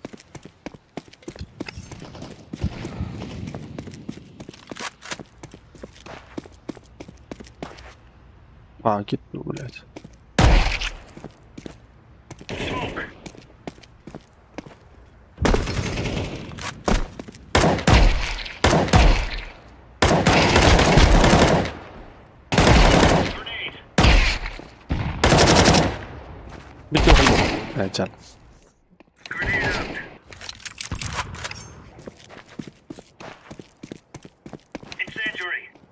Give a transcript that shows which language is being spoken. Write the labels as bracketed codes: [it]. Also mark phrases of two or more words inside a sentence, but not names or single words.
[ru] а, китну, блядь. [en] Smoke. Grenade. [tr] Bir yok mu? Evet can. [en] Grenade out. Incendiary.